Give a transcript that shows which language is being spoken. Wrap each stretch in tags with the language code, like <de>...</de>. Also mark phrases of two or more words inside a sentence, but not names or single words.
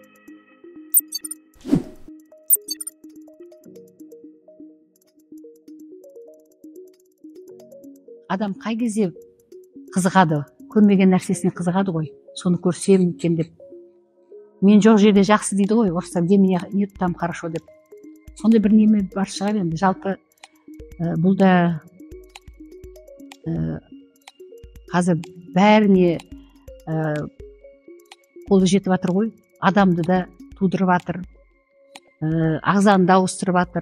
<kk>Адам қай кезде қызығады, көрмеген нәрсесіне қызығады ғой, соны көрсем екен деп. Мен жоқ жерде жақсы дейді ғой, орыстар,</kk> <ru>где меня нет, там хорошо деп.</ru> <kk>Сондай бір неме бар шығар енді. Жалпы бұл да қазір бәріне қолы жетіп жатыр ғой. Адамды да тудырып жатыр, ағзаны да ауыстырып жатыр.</kk>